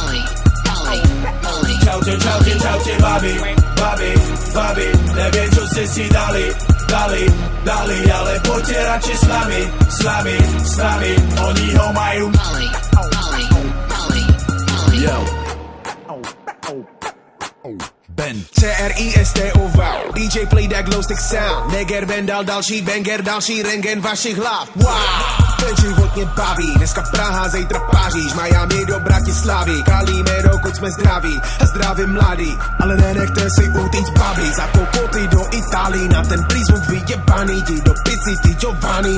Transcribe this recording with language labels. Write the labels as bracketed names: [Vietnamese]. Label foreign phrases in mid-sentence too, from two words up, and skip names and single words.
[Slovak] Čaute, babi, babi, neviem čo ste si dali, ale poďte radšej s nami, oni ho majú. [English] Yo. Ben CRISTOV DJ play that glow stick sound. [Czech] Neger Ben dal další banger, další rengen vašich hlav. Wow, ten život mě baví. Dneska Praha, zítra Paříž, Miami do Bratislavy. Kalíme, dokud jsme zdraví a zdraví mladí. Ale nenechte si utíct babi, za kokoty do Itálii. [Slovak] Na ten prízvuk vyjebaný, ti do pici, ty Giovanni.